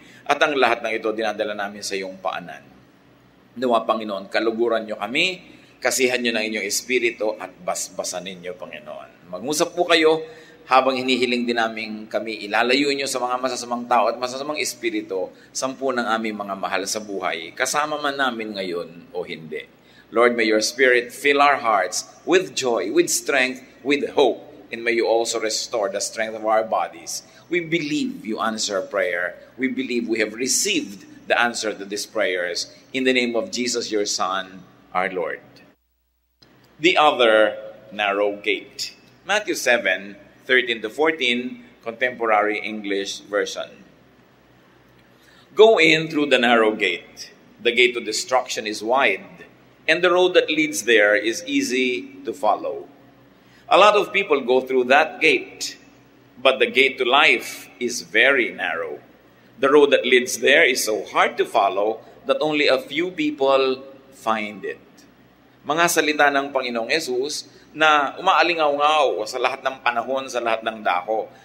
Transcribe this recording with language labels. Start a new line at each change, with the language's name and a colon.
Filipino: At ang lahat ng ito dinadala namin sa iyong paanan. Nawa, Panginoon, kaluguran nyo kami, kasihan nyo ng inyong espiritu at basbasan ninyo, Panginoon. Mag-usap po kayo habang hinihiling din namin kami ilalayo nyo sa mga masasamang tao at masasamang espiritu, 10 ng aming mga mahal sa buhay, kasama man namin ngayon o hindi.
English: Lord, may your Spirit fill our hearts with joy, with strength, with hope, and may you also restore the strength of our bodies. We believe you answer prayer. We believe we have received the answer to these prayers. In the name of Jesus, your Son, our Lord. The other narrow gate. Matthew 7:13-14, Contemporary English Version. Go in through the narrow gate. The gate to destruction is wide, and the road that leads there is easy to follow. A lot of people go through that gate, but the gate to life is very narrow. The road that leads there is so hard to follow that only a few people find it.
Filipino: Mga salita ng Panginoong Yesus na umaalingaw-ngaw sa lahat ng panahon, sa lahat ng dako.